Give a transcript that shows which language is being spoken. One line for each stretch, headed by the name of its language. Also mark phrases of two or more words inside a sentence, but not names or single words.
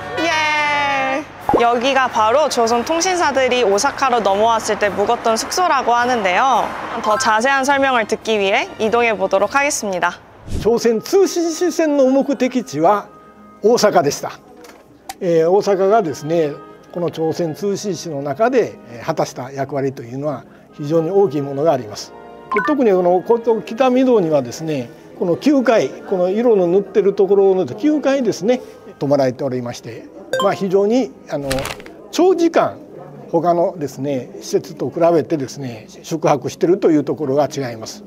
Korean: 예! 여기가 바로 조선통신사들이 오사카로 넘어왔을 때 묵었던 숙소라고 하는데요. 더 자세한 설명을 듣기 위해 이동해 보도록 하겠습니다.
Japanese: 朝鮮通信使船の目的地は大阪でした。大阪がですね、この朝鮮通信使の中で果たした役割というのは非常に大きいものがあります。特にこの北御堂にはですね、この9階、この色の塗ってるところの9階ですね、泊まられておりまして、非常に長時間他のですね施設と比べてですね宿泊しているというところが違います。